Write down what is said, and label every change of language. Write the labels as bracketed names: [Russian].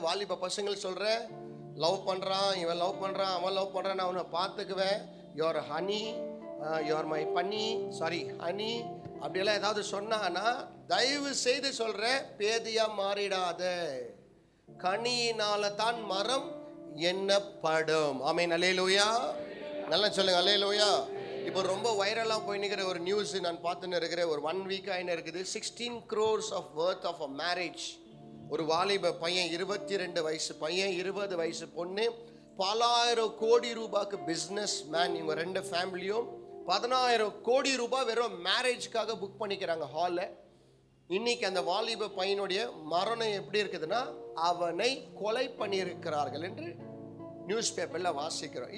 [Tamil] வாலிப பசங்கள் சொல்றேன், லவ் பண்றான், இவன் லவ் பண்றான், அவன் லவ் பண்றான், நான் அவனை பார்த்துக்குவேன், [English] your honey, your my bunny, sorry honey, [Tamil] அப்படியெல்லாம் ஏதாவது சொன்னான்னா தயவு செய்து சொல்றேன், பேதியா மாறிடாத. கனியினால தான் மரம் எண்ணப்படும். ஆமென். அல்லேலூயா. நல்லா சொல்லுங்க, அல்லேலூயா. இப்போ ரொம்ப வைரலாக போய் நிற்கிற ஒரு நியூஸ் நான் பார்த்துன்னு இருக்கிறேன். ஒரு 1 வீக் ஆயின்னு இருக்குது. [English] 16 crores of worth of a marriage. [Tamil] ஒரு வாலிப பையன், 22 வயசு பையன், 20 வயசு பொண்ணு, பலாயிரம் கோடி ரூபாய்க்கு பிஸ்னஸ் மேன். இவங்க 2 ஃபேமிலியும் 10,000 கோடி ரூபாய் வெறும் மேரேஜ்க்காக புக் பண்ணிக்கிறாங்க ஹாலில். இன்னைக்கு அந்த வாலிப பையனுடைய மரணம் எப்படி இருக்குதுன்னா, அவனை கொலை பண்ணியிருக்கிறார்கள் என்று நியூஸ் பேப்பரில் வாசிக்கிறோம்.